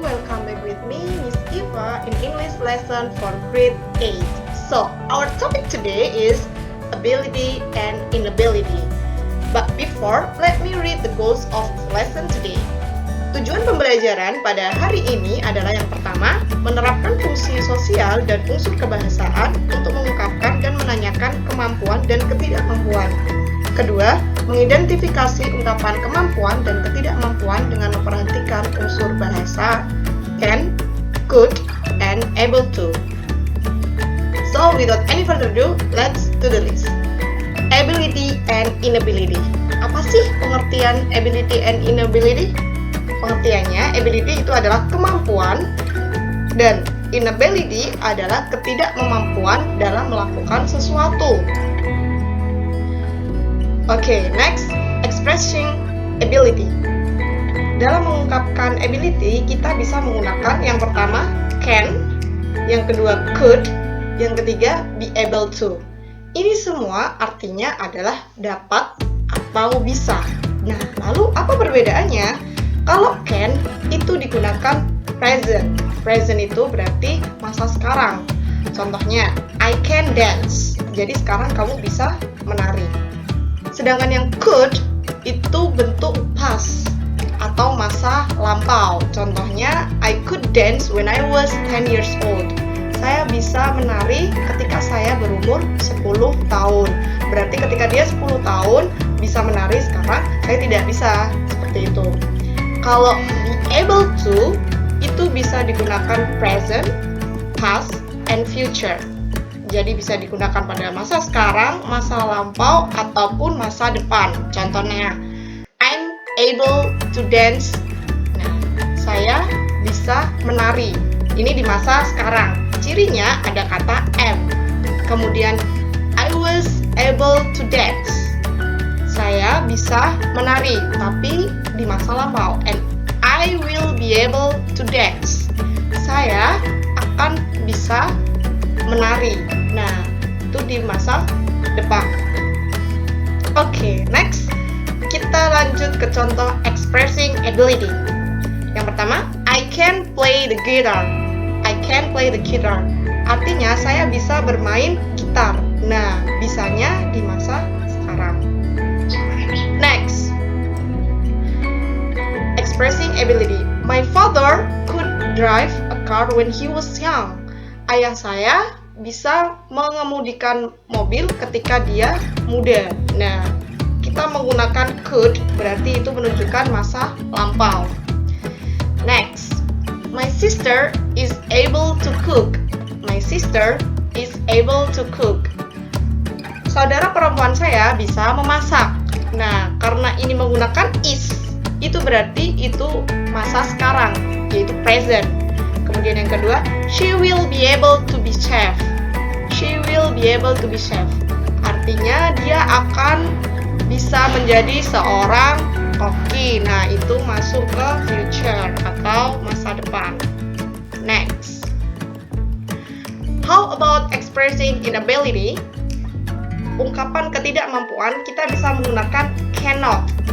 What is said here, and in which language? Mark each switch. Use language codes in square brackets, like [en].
[en] Welcome back with me, Miss Eva, in English lesson for grade 8. So, our topic today is ability and inability. But before, let me read the goals of the lesson today. [id] Tujuan pembelajaran pada hari ini adalah yang pertama, menerapkan fungsi sosial dan unsur kebahasaan untuk mengungkapkan dan menanyakan kemampuan dan ketidakmampuan. Kedua, mengidentifikasi ungkapan kemampuan dan ketidakmampuan dengan memperhatikan unsur bahasa can, could, and able to. [en] So, without any further ado, let's do the list. Ability and inability. [id] Apa sih pengertian [en] ability and inability? [id] Pengertiannya, ability itu adalah kemampuan dan inability adalah ketidakmampuan dalam melakukan sesuatu. [en] Oke, next, expressing ability. [id] Dalam mengungkapkan ability, kita bisa menggunakan yang pertama can, yang kedua could, yang ketiga be able to. Ini semua artinya adalah dapat atau bisa. Nah, lalu apa perbedaannya? Kalau can itu digunakan present. Present itu berarti masa sekarang. Contohnya, I can dance. Jadi sekarang kamu bisa menari. Sedangkan yang could itu bentuk past atau masa lampau. [en] Contohnya, I could dance when I was 10 years old. [id] Saya bisa menari ketika saya berumur 10 tahun. Berarti ketika dia 10 tahun bisa menari, sekarang saya tidak bisa. Seperti itu. Kalau [en] be able to [id] itu bisa digunakan [en] present, past, and future. [id] Jadi bisa digunakan pada masa sekarang, masa lampau, ataupun masa depan. [en] Contohnya, I'm able to dance. [id] Nah, saya bisa menari. Ini di masa sekarang. Cirinya ada kata am. Kemudian, [en] I was able to dance. [id] Saya bisa menari, tapi di masa lampau. [en] And I will be able to dance. [id] Saya akan bisa menari. Nah, itu di masa depan. Oke, next. Kita lanjut ke contoh expressing ability. Yang pertama, [en] I can play the guitar. I can play the guitar. [id] Artinya, saya bisa bermain gitar. Nah, bisanya di masa sekarang. [en] Next. Expressing ability. My father could drive a car when he was young. [id] Ayah saya bisa mengemudikan mobil ketika dia muda. Nah, kita menggunakan could, berarti itu menunjukkan masa lampau. [en] Next, my sister is able to cook. My sister is able to cook. [id] Saudara perempuan saya bisa memasak. Nah, karena ini menggunakan is, itu berarti itu masa sekarang, yaitu present. Kemudian yang kedua, [en] she will be able to be chef. She will be able to be chef. [id] Artinya dia akan bisa menjadi seorang koki. Nah, itu masuk ke future atau masa depan. [en] Next. How about expressing inability? [id] Ungkapan ketidakmampuan kita bisa menggunakan cannot.